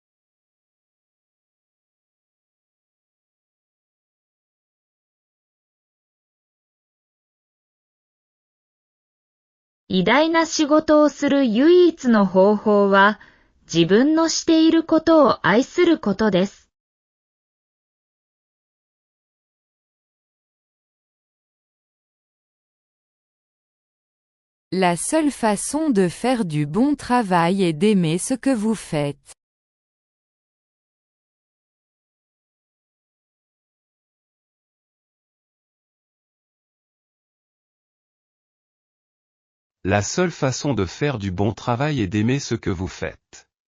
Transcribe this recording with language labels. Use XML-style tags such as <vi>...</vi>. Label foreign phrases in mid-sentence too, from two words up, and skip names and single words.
<ja>« 偉大な仕事をする唯一の方法は、自分のしていることを愛することです。</ja> <fr>La seule façon de faire du bon travail est d'aimer ce que vous faites. La seule façon de faire du bon travail est d'aimer ce que vous faites.</fr>